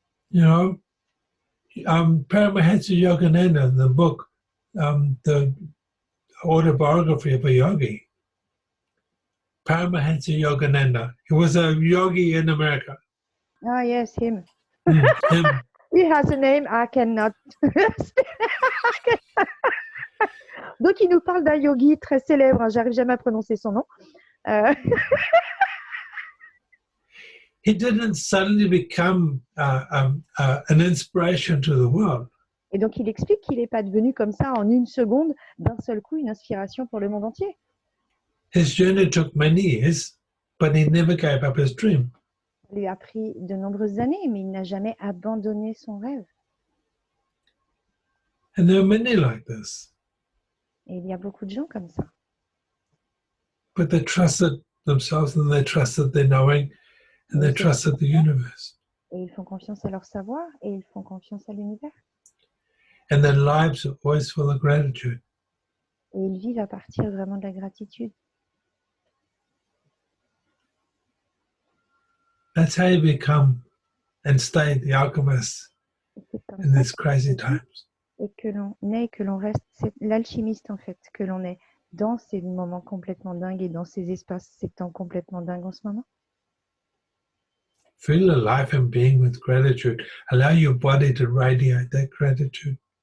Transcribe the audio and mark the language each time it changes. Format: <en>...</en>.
<en>You know, Paramahansa Yogananda, in the book, the autobiography of a yogi, Paramahansa Yogananda, he was a yogi in America. Ah yes, him. Him. He has a name I cannot.</en> <fr>Donc, il nous parle d'un yogi très célèbre. Hein, j'arrive jamais à prononcer son nom.</fr> <en>He didn't suddenly become an inspiration to the world.</en> <fr>Et donc, il explique qu'il n'est pas devenu comme ça en une seconde, d'un seul coup, une inspiration pour le monde entier.</fr> <en>His journey took many years, but he never gave up his dream.</en> <fr>Ça lui a pris de nombreuses années, mais il n'a jamais abandonné son rêve.</fr> <en>And there are many like this.</en> <fr>Et il y a beaucoup de gens comme ça.</fr> <en>But they trusted themselves and they trusted their knowing and they trusted the universe.</en> <fr>Et ils font confiance à leur savoir et ils font confiance à l'univers.</fr> <en>And their lives are always full of gratitude.</en> <fr>Et ils vivent à partir vraiment de la gratitude.</fr> <en>That's how you become and stay the alchemist</en> <fr>Et c'est comme</fr> <en>in</en> <fr>ça</fr> <en>these crazy times.</en> <fr>et que l'on est, que l'on reste, c'est l'alchimiste en fait, que l'on est dans ces moments complètement dingues et dans ces espaces, ces temps complètement dingues en ce moment.</fr> <en>Feel the life and being with gratitude. Allow your body to radiate that gratitude.</en>